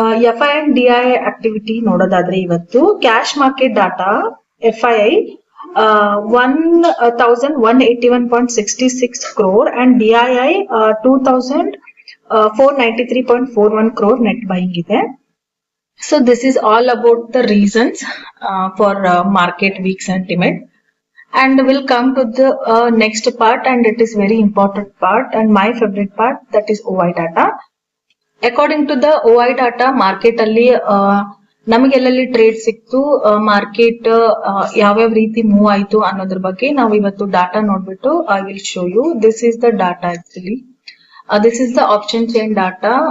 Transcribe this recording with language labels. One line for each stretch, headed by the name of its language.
Kannada: FY and DI activity ನೋಡೋದಾದ್ರೆ ಇವತ್ತು cash market data ಎಫ್ಐಐ
English: 1,181.66 crore and DII 2,493.41 crore net buying
Kannada: ಇದೆ.
English: So this is all about the reasons for market weak sentiment, and we'll come to the next part, and it is very important part and my favorite part, that is OI data. According to the OI data,
Kannada: market ಅಲ್ಲಿ ನಮಗೆಲ್ಲಲ್ಲಿ trade ಸಿಕ್ತು, market ಯಾವ್ಯಾವ ರೀತಿ move ಆಯ್ತು ಅನ್ನೋದ್ರ ಬಗ್ಗೆ ನಾವು ಇವತ್ತು data ನೋಡ್ಬಿಟ್ಟು
English: I will show you. This is the data actually. This is the option chain data.